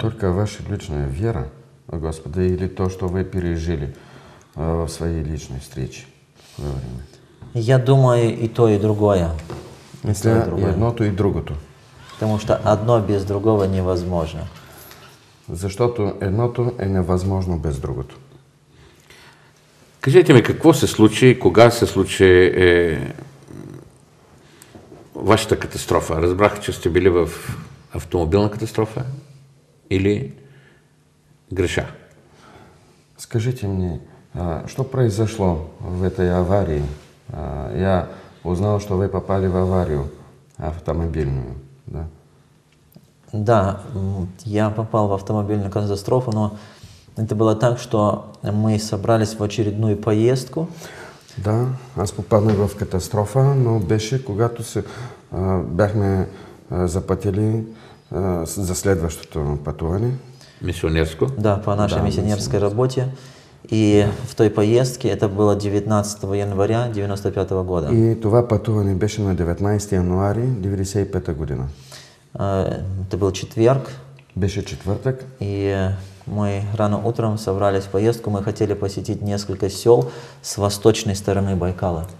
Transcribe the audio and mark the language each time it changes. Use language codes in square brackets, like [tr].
[ru] Только ваша личная вера в Господа или то, что вы пережили в своей личной встрече во время? Я думаю, и то, и другое. Если [bg] и едното, и другото. [ru] Потому что одно без другого невозможно. [bg] Защото едното е невъзможно без другото. Кажете ми, какво се случи, кога се случи вашата катастрофа? Разбрах, че сте били в автомобилна катастрофа или греша? [ru] Скажите мне, что произошло в этой аварии? Я узнал, что вы попали в аварию автомобильную, да? Да, я попал в автомобильную катастрофу, но это было так, что мы собрались в очередную поездку. [bg] Да, аз попаднах в катастрофа, но беше когато бяхме запътили за следващото пътуване. Мисионерско? [ru] Да, по нашей миссионерской работе. И в той поездке, это было 19 января 1995 года. [bg] И това пътуване беше на 19 януари 1995 година. [ru] Это был четверг. [bg] Беше четвъртък. [ru] И мы рано утром собрались в поездку. Мы хотели посетить несколько сел с восточной стороны Байкала.